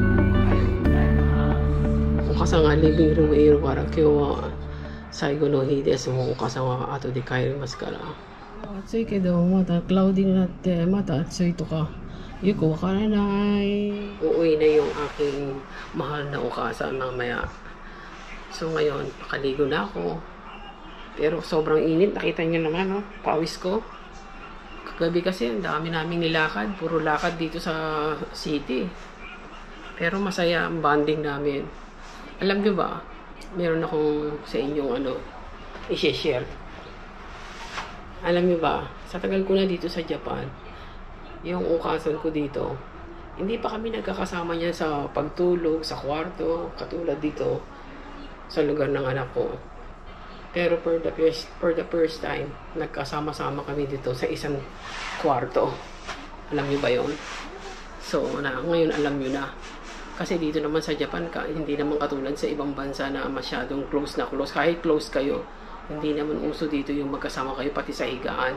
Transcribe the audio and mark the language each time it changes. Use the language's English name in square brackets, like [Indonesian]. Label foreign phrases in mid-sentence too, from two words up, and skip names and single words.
[Japanese] お母さんがリビングルームいるから今日は最後の日です。もうお母さんは後で帰りますから。暑いけどまたクラウディになってまた暑いとかよくわからない。 [Filipino] Uuwi na yung aking mahal na o 母さん mamaya. So ngayon, nakaligo na ako. Pero sobrang init. Nakita niyo naman, no? Pawis ko. Kagabi kasi ang dami naming nilakad. Puro lakad dito sa city. Pero masaya ang bonding namin. Alam niyo ba, meron akong sa inyong i-share. Alam niyo ba, sa tagal ko na dito sa Japan, yung ukasan ko dito, hindi pa kami nagkakasama niya sa pagtulog, sa kwarto, katulad dito sa lugar ng anak ko. [English] Pero for the first time, [Filipino] nagkasama-sama kami dito sa isang kwarto. Alam niyo ba yon? So, ngayon alam niyo na. Kasi dito naman sa Japan, hindi naman katulad sa ibang bansa na masyadong close na close. Kahit close kayo, hindi naman uso dito yung magkasama kayo pati sa higaan.